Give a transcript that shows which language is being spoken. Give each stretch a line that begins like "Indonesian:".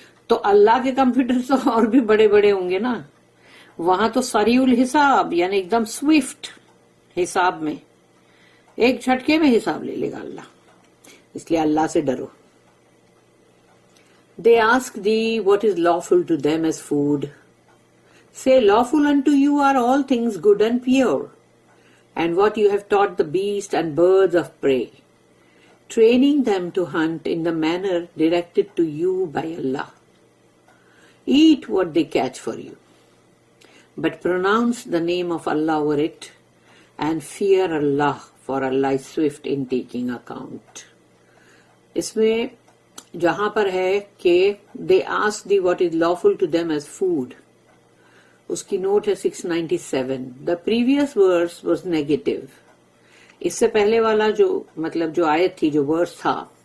Urdu: تو اللہ کے کمپیوٹر تو اور بھی بڑے بڑے ہوں گے نا، وہاں تو سریع الحساب یعنی ایک دم سوئفٹ حساب میں ایک جھٹکے میں حساب لے لے گا اللہ، اس لیے اللہ سے ڈرو۔
English: They ask thee what is lawful to them as food. Say, lawful unto you are all things good and pure, and what you have taught the beasts and birds of prey, training them to hunt in the manner directed to you by Allah. Eat what they catch for you, but pronounce the name of Allah over it, and fear Allah, for Allah is swift in taking account.
Urdu: اس میں جہاں پر ہے کہ
English: they ask thee what is lawful to them as food،
Urdu: اس کی note ہے 697۔
English: The previous verse was negative،
Urdu: اس سے پہلے والا جو مطلب جو آیت تھی، جو ورس تھا،